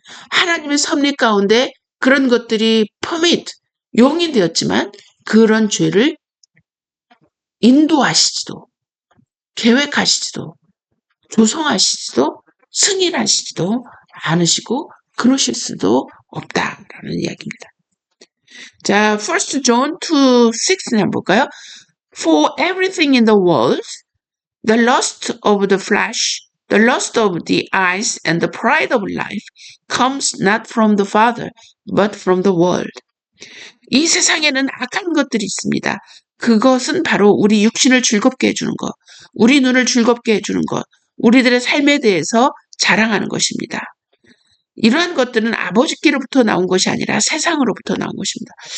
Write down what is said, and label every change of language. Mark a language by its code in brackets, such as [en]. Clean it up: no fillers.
[ko] 하나님의 섭리 가운데 그런 것들이 용인되었지만 그런 죄를 인도하시지도 계획하시지도 조성하시지도 승인하시지도 않으시고 그러실 수도 없다라는 이야기입니다. 자, 1 John 2:6 한번 볼까요? [en] For everything in the world, the lust of the flesh, the lust of the eyes, and the pride of life comes not from the Father, but from the world. [ko] 이 세상에는 악한 것들이 있습니다. 그것은 바로 우리 육신을 즐겁게 해주는 것, 우리 눈을 즐겁게 해주는 것, 우리들의 삶에 대해서 자랑하는 것입니다. 이러한 것들은 아버지께로부터 나온 것이 아니라 세상으로부터 나온 것입니다.